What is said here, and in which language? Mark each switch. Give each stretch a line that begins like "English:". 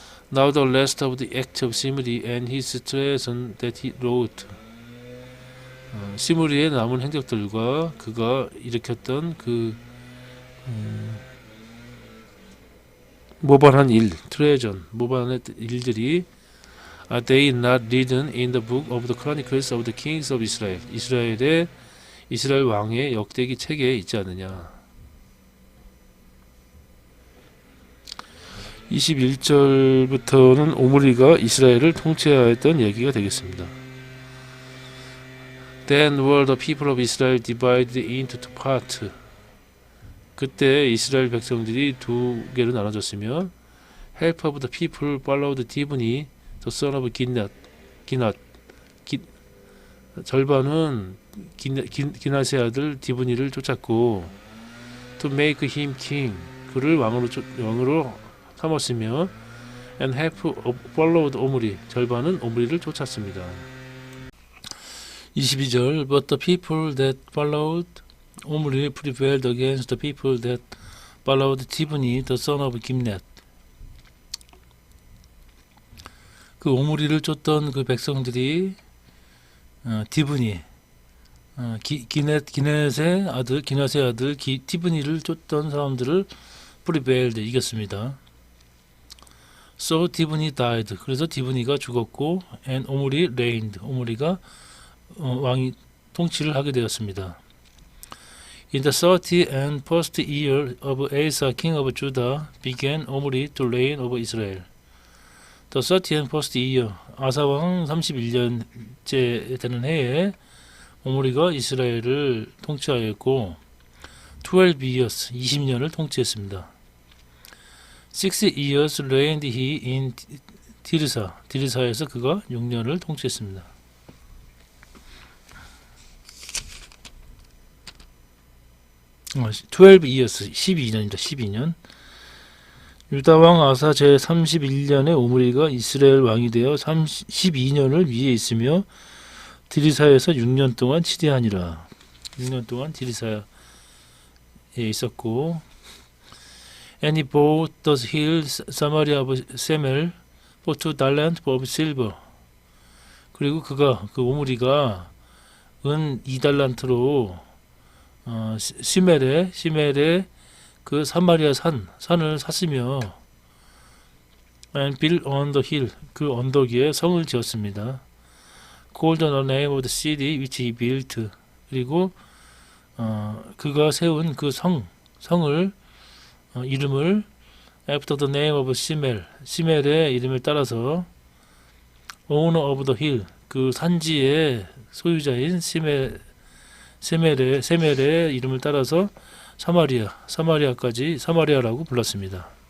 English: Now the rest of the act of Shimri and his treason that he wrote,
Korean: 시므리의 남은 행적들과 그가 일으켰던 그 모반한 일, 트레전, 모반한 일들이,
English: are they not written in the book of the Chronicles of the Kings of Israel,
Korean: 이스라엘 왕의 역대기 책에 있지 않느냐. 21절부터는 오므리가 이스라엘을 통치하였던 얘기가 되겠습니다.
English: Then were the people of Israel divided into two parts.
Korean: 그때 이스라엘 백성들이 두 개로 나눠졌으며,
English: half of the people followed Dibni, the son of Ginat.
Korean: 절반은 기낫의 아들 디브니를 쫓았고,
English: to make him king,
Korean: 그를 왕으로 삼았으며,
English: and half followed
Korean: 오므리, 절반은 오므리를 쫓았습니다. 22절.
English: But the people that followed 오므리 prevailed against the people that followed Tibni, the son of Gimnet.
Korean: 그 오므리를 쫓던 그 백성들이 디브니, 기넷의 아들, 기낫의 아들 티브니를 쫓던 사람들을 prevailed, 이겼습니다.
English: So 디브니 died.
Korean: 그래서 디브니가 죽었고,
English: and 오므리 reigned.
Korean: 오므리가 왕이 통치를 하게 되었습니다.
English: In the 30th year of Asa, king of Judah, began Omri to reign over Israel. The 30th year,
Korean: 아사 왕 31년째 되는 해에 오므리가 이스라엘을 통치하였고,
English: 12 years,
Korean: 20년을 통치했습니다.
English: 6 years reigned he in 디르사,
Korean: 디르사에서 그가 6년을 통치했습니다.
English: 12 years,
Korean: 12년입니다. 12년. 유다왕 아사 제31년에 오므리가 이스라엘 왕이 되어 12년을 위에 있으며 디리사에서 6년 동안 치대하니라. 6년 동안 디리사에 있었고,
English: And he bought the hill Samaria of Semel for 2 talents of silver.
Korean: 그리고 그 오므리가 은 2달란트로 시멜의 그 사마리아 산을 샀으며,
English: and built on the hill,
Korean: 그 언덕 위에 성을 지었습니다.
English: Called the name of the city which he built.
Korean: 그리고 그가 세운 그 성을 이름을
English: after the name of
Korean: 시멜의 이름을 따라서
English: owner of the hill,
Korean: 그 산지의 소유자인 세멜의 이름을 따라서 사마리아라고 불렀습니다.